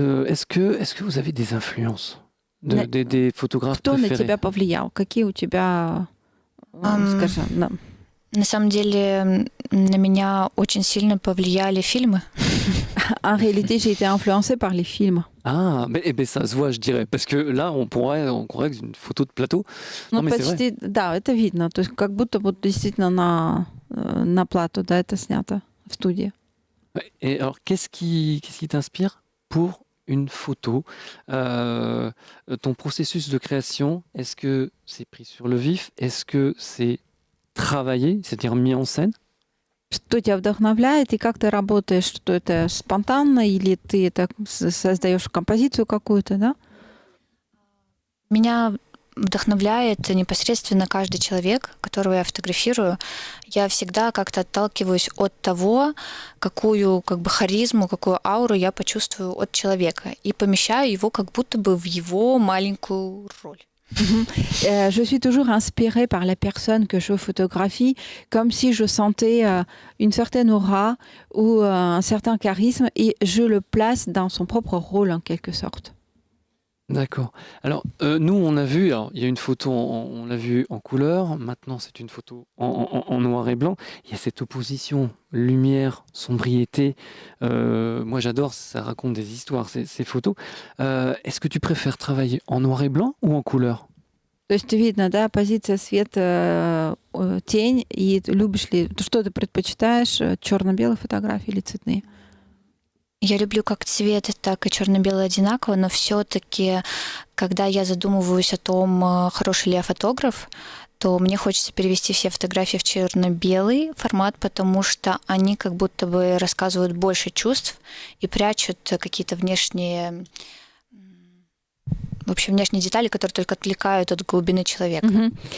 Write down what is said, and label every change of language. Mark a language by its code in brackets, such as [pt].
[fr] Est-ce que vous avez des influences des photographes [ru] Кто [fr] préférés? [ru] на тебя повлиял? Какие у тебя, скажем, На самом деле, на меня очень сильно повлияли фильмы. [fr] En réalité, j'ai été influencée par les films. Ah, mais ça se voit, je dirais. Parce que là, on croirait que c'est une photo de plateau. [ru] Ну, [fr] Non, mais c'est vrai. [ru] почти, да, это видно. То есть как будто вот действительно на плату, да, это снято в студии. [fr] Ouais. Et alors, qu'est-ce qui t'inspire pour une photo? Ton processus de création, est-ce que c'est pris sur le vif? Est-ce que c'est travaillé, c'est-à-dire mis en scène? [ru] Что тебя вдохновляет и как ты работаешь? Что это спонтанно или ты это создаешь композицию какую-то, да? Меня вдохновляет непосредственно каждый человек, которого я фотографирую. Я всегда как-то отталкиваюсь от того, какую харизму, какую ауру я почувствую от человека и помещаю его как будто бы в его маленькую роль. [fr] Je suis toujours inspirée par la personne que je photographie, comme si je sentais une certaine aura ou un certain charisme et je le place dans son propre rôle en quelque sorte. D'accord. Alors, nous, on a vu, alors, il y a une photo, on l'a vue en couleur, maintenant c'est une photo en noir et blanc. Il y a cette opposition lumière, sombriété. Moi, j'adore, ça raconte des histoires, ces photos. Est-ce que tu préfères travailler en noir et blanc ou en couleur? [ru] То есть видно, да, позиция свет, тень, и любишь ли, что ты предпочитаешь, черно-белые фотографии или цветные? Я люблю как цвет, так и черно-белый одинаково, но все-таки, когда я задумываюсь о том, хороший ли я фотограф, то мне хочется перевести все фотографии в черно-белый формат, потому что они как будто бы рассказывают больше чувств и прячут какие-то внешние детали, которые только отвлекают от глубины человека.